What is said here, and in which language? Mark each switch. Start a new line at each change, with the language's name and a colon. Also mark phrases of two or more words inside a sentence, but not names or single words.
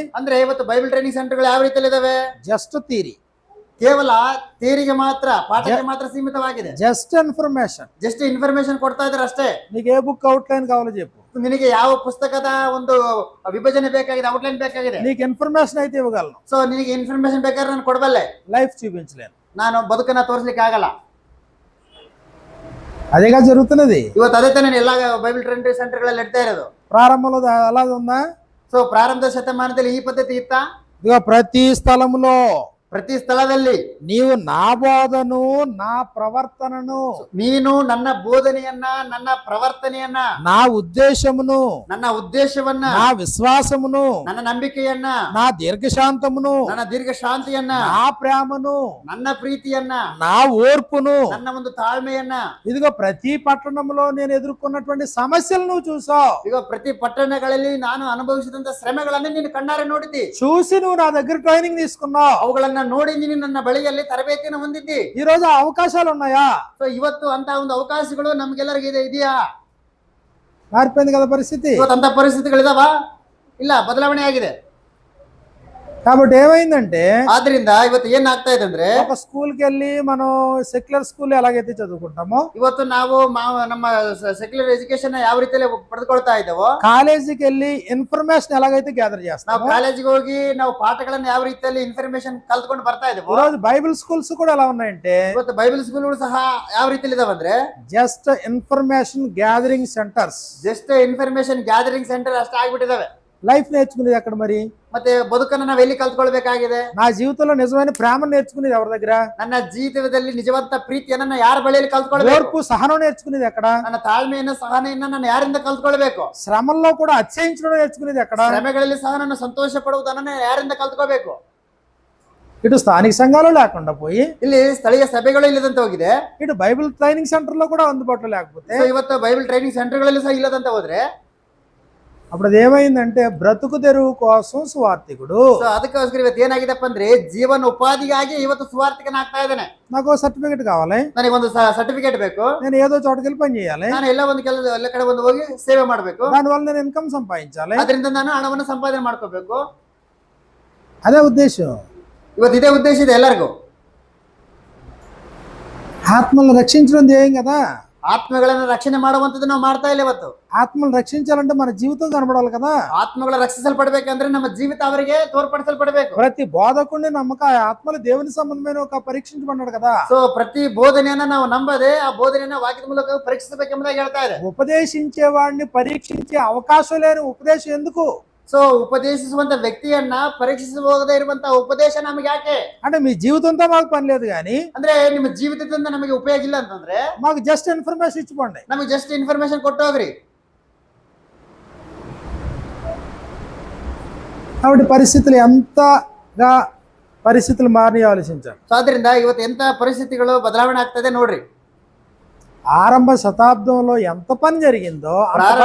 Kannada: ಅಂದ್ರೆ ಇವತ್ತು
English: Bible training
Kannada: ಸೆಂಟರ್ಗಳು ಯಾವ ರೀತಿಯಲ್ಲಿ ಇದಾವೆ?
English: just theory,
Kannada: ಕೇವಲ ಥಿಯರಿಗೆ ಮಾತ್ರ, ಪಾಠಕ್ಕೆ ಮಾತ್ರ ಸೀಮಿತವಾಗಿದೆ.
English: just information. just information
Kannada: ಕೊಡ್ತಾ ಇದ್ದಾರೆ ಅಷ್ಟೇ.
Telugu: నీకు ఏ
English: book outline
Telugu: కావాలో చెప్పు,
Kannada: ನಿನಗೆ ಯಾವ ಪುಸ್ತಕದ ಒಂದು ವಿಭಜನೆ ಬೇಕಾಗಿದೆ, ಔಟ್ಲೈನ್ ಬೇಕಾಗಿದೆ,
Telugu: నీకు ఇన్ఫర్మేషన్ అయితే ఇవ్వగలను.
Kannada: ಸೊ ನಿನಗೆ ಇನ್ಫಾರ್ಮೇಶನ್ ಬೇಕಾದ್ರೆ ನಾನು ಕೊಡಬಲ್ಲೆ,
Telugu: లైఫ్ చూపించలేను.
Kannada: ನಾನು ಬದುಕನ್ನ ತೋರಿಸ್ಲಿಕ್ಕೆ ಆಗಲ್ಲ.
Telugu: అదేగా జరుగుతున్నది.
Kannada: ಇವತ್ತು ಅದೇ ತಾನೇ ಎಲ್ಲ
English: Bible training
Kannada: ಸೆಂಟರ್ಗಳಲ್ಲಿ ನಡೀತಾ ಇರೋದು.
Telugu: ప్రారంభంలో అలా ఉందా?
Kannada: ಸೊ ಪ್ರಾರಂಭದ ಶತಮಾನದಲ್ಲಿ ಈ ಪದ್ಧತಿ ಇತ್ತಾ?
Telugu: ఇదిగో ప్రతి స్థలములో,
Kannada: ಪ್ರತಿ ಸ್ಥಳದಲ್ಲಿ
Telugu: నీవు నా బోధను, నా ప్రవర్తనను,
Kannada: ನೀನು ನನ್ನ ಬೋಧನೆಯನ್ನ, ನನ್ನ ಪ್ರವರ್ತನೆಯನ್ನ,
Telugu: నా ఉద్దేశమును,
Kannada: ನನ್ನ ಉದ್ದೇಶವನ್ನ,
Telugu: నా విశ్వాసమును,
Kannada: ನನ್ನ ನಂಬಿಕೆಯನ್ನ,
Telugu: నా దీర్ఘశాంతమును,
Kannada: ನನ್ನ ದೀರ್ಘ ಶಾಂತಿಯನ್ನ,
Telugu: నా ప్రేమను,
Kannada: ನನ್ನ ಪ್ರೀತಿಯನ್ನ,
Telugu: నా ఓర్పును,
Kannada: ನನ್ನ ಒಂದು ತಾಳ್ಮೆಯನ್ನ.
Telugu: ఇదిగో ప్రతి పట్టణంలో నేను ఎదుర్కొన్నటువంటి సమస్యలు నువ్వు చూసావు.
Kannada: ಈಗ ಪ್ರತಿ ಪಟ್ಟಣಗಳಲ್ಲಿ ನಾನು ಅನುಭವಿಸಿದಂತ ಶ್ರಮೆಗಳನ್ನ ನೀನು ಕಣ್ಣಾರೆ ನೋಡಿದ್ದಿ.
Telugu: చూసి నువ్వు నా దగ్గర ట్రైనింగ్ తీసుకున్నావు.
Kannada: ಅವುಗಳನ್ನ ಇವುಗಳನ್ನ ನೋಡಿ ನೀನು ನನ್ನ ಬಳಿಯಲ್ಲಿ ತರಬೇತಿಯನ್ನು ಹೊಂದಿದ್ದಿ.
Telugu: ఈ రోజు ఆ అవకాశాలు ఉన్నాయా?
Kannada: ಸೊ ಇವತ್ತು ಅಂತ ಒಂದು ಅವಕಾಶಗಳು ನಮ್ಗೆಲ್ಲರಿಗೂ ಇದೆಯಾ?
Telugu: మారిపోయింది కదా పరిస్థితి.
Kannada: ಇವತ್ತು ಅಂತ ಪರಿಸ್ಥಿತಿಗಳಿದಾವ? ಇಲ್ಲ, ಬದಲಾವಣೆ ಆಗಿದೆ.
Telugu: కాబట్టి ఏమైందంటే
Kannada: ಆದ್ರಿಂದ ಇವತ್ತು ಏನ್ ಆಗ್ತಾ ಇದೆ ಅಂದ್ರೆ,
Telugu: ఒక స్కూల్కి వెళ్ళి మనం
English: secular school
Telugu: ఎలాగైతే చదువుకుంటామో,
Kannada: ಇವತ್ತು ನಾವು ನಮ್ಮ
English: secular education
Kannada: ಯಾವ ರೀತಿಯಲ್ಲಿ ಪಡೆದುಕೊಳ್ತಾ ಇದ್ದೇವೋ,
Telugu: కాలేజీకి వెళ్ళి ఇన్ఫర్మేషన్ ఎలాగైతే గ్యాదర్
Kannada: ನಾವು
Telugu: చేస్తామో,
Kannada: ಕಾಲೇಜಿಗೆ ಹೋಗಿ ನಾವು ಪಾಠಗಳನ್ನ ಯಾವ ರೀತಿಯಲ್ಲಿ ಇನ್ಫಾರ್ಮೇಶನ್ ಕಲ್ತ್ಕೊಂಡು ಬರ್ತಾ ಇದ್ದೇವೋ,
Telugu: ఈరోజు
English: Bible schools
Telugu: కూడా ఎలా ఉన్నాయంటే
Kannada: ಇವತ್ತು
English: Bible schools
Kannada: ಸಹ ಯಾವ ರೀತಿಯಲ್ಲಿ ಇದಾವಂದ್ರೆ
English: just information gathering centers. just information gathering center
Kannada: ಅಷ್ಟೇ ಆಗ್ಬಿಟ್ಟಿದಾವೆ.
Telugu: లైఫ్ నేర్చుకునేది ఎక్కడ మరి?
Kannada: ಮತ್ತೆ ಬದುಕನ್ನ ನಾವು ಎಲ್ಲಿ ಕಲ್ತ್ಕೊಳ್ಬೇಕಾಗಿದೆ?
Telugu: నా జీవితంలో నిజమైన ప్రేమను నేర్చుకునేది ఎవరి దగ్గర?
Kannada: ನನ್ನ ಜೀವಿತದಲ್ಲಿ ನಿಜವಂತ ಪ್ರೀತಿಯನ್ನ ಯಾರ ಬಳಿಯಲ್ಲಿ ಕಲ್ತ್ಕೊಳ್ಬೇಕು?
Telugu: ఓర్పు సహనం నేర్చుకునేది ఎక్కడ?
Kannada: ನನ್ನ ತಾಳ್ಮೆಯನ್ನ ಸಹನೆಯನ್ನ ನಾನು ಯಾರಿಂದ ಕಲ್ತ್ಕೊಳ್ಬೇಕು?
Telugu: శ్రమల్లో కూడా అతిశయించడం నేర్చుకునేది ఎక్కడ?
Kannada: ಶ್ರಮೆಗಳಲ್ಲಿ ಸಹ ನಾನು ಸಂತೋಷ ಪಡುವುದನ್ನ ಯಾರಿಂದ ಕಲ್ತ್ಕೋಬೇಕು?
Telugu: ఇటు స్థానిక సంఘాలు లేకుండా పోయి
Kannada: ಇಲ್ಲಿ ಸ್ಥಳೀಯ ಸಭೆಗಳು ಇಲ್ಲದಂತ ಹೋಗಿದೆ.
Telugu: ఇటు
English: Bible training center
Telugu: లో కూడా అందుబాటులో లేకపోతే
Kannada: So, ಇವತ್ತು
English: Bible training
Kannada: ಸೆಂಟರ್ಗಳಲ್ಲಿ ಸಹ ಇಲ್ಲದಂತ ಹೋದ್ರೆ
Telugu: అప్పుడు అది ఏమైందంటే బ్రతుకు తెరువు కోసం సువార్థికుడు.
Kannada: ಸೊ ಅದಕ್ಕೋಸ್ಕರ ಇವತ್ತು ಏನಾಗಿದೆಪ್ಪ ಅಂದ್ರೆ ಜೀವನ ಉಪಾಧಿಗಾಗಿ ಇವತ್ತು ಸುವಾರ್ಥಿಕನಾಗ್ತಾ ಇದ್ದಾನೆ.
Telugu: నాకు సర్టిఫికెట్ కావాలి,
Kannada: ನನಗೆ ಒಂದು ಸರ್ಟಿಫಿಕೇಟ್ ಬೇಕು,
Telugu: నేను ఏదో చోటకెళ్ళి పని చేయాలి,
Kannada: ನಾನು ಎಲ್ಲ ಕಡೆ ಒಂದು ಹೋಗಿ ಸೇವೆ ಮಾಡಬೇಕು,
Telugu: దానివల్ల నేను ఇన్కమ్ సంపాదించాలి,
Kannada: ಅದರಿಂದ ನಾನು ಹಣವನ್ನು ಸಂಪಾದನೆ ಮಾಡ್ಕೋಬೇಕು.
Telugu: అదే ఉద్దేశం.
Kannada: ಇವತ್ತು ಇದೇ ಉದ್ದೇಶ ಇದೆ ಎಲ್ಲರಿಗೂ.
Telugu: ఆత్మలను రక్షించడం ధ్యేయం కదా.
Kannada: ಆತ್ಮಗಳನ್ನ ರಕ್ಷಣೆ ಮಾಡುವಂತದ್ದು ನಾವು ಮಾಡ್ತಾ ಇಲ್ಲ ಇವತ್ತು.
Telugu: ఆత్మలను రక్షించాలంటే మన జీవితం కనబడాలి కదా.
Kannada: ಆತ್ಮಗಳ ರಕ್ಷಿಸಲ್ಪಡ್ಬೇಕಂದ್ರೆ ನಮ್ಮ ಜೀವಿತ ಅವರಿಗೆ ತೋರ್ಪಡಿಸಲ್ಪಡಬೇಕು.
Telugu: ప్రతి బోధకుడిని నమ్మక ఆ ఆత్మలు దేవుని సంబంధమైన ఒక పరీక్షించమన్నాడు కదా.
Kannada: ಸೊ ಪ್ರತಿ ಬೋಧನೆಯನ್ನ ನಾವು ನಂಬದೆ ಆ ಬೋಧನೆಯನ್ನ ವಾಕ್ಯದ ಮೂಲಕ ಪರೀಕ್ಷಿಸಬೇಕೆಂಬುದಾಗಿ ಹೇಳ್ತಾ ಇದೆ.
Telugu: ఉపదేశించేవాడిని పరీక్షించే అవకాశం లేని ఉపదేశం ఎందుకు?
Kannada: ಸೊ ಉಪದೇಶಿಸುವಂತ ವ್ಯಕ್ತಿಯನ್ನ ಪರೀಕ್ಷಿಸಬಹುದೇ ಇರುವಂತಹ ಉಪದೇಶ ನಮಗೆ ಯಾಕೆ?
Telugu: అంటే మీ జీవితంతో మాకు పని లేదు కానీ
Kannada: ಅಂದ್ರೆ ನಿಮ್ಮ ಜೀವಿತದಿಂದ ನಮಗೆ ಉಪಯೋಗ ಇಲ್ಲ ಅಂತಂದ್ರೆ
Telugu: మాకు
English: just information
Telugu: ఇచ్చిపోండి.
Kannada: ನಮಗೆ
English: just information
Kannada: ಕೊಟ್ಟು ಹೋಗ್ರಿ.
Telugu: కాబట్టి పరిస్థితులు మారి ఆలోచించాలి.
Kannada: ಸೊ ಆದ್ರಿಂದ ಇವತ್ತು ಎಂತ ಪರಿಸ್ಥಿತಿಗಳು ಬದಲಾವಣೆ ಆಗ್ತದೆ ನೋಡ್ರಿ.
Telugu: ఆరంభ శతాబ్దంలో ఎంత పని జరిగిందో అంత పని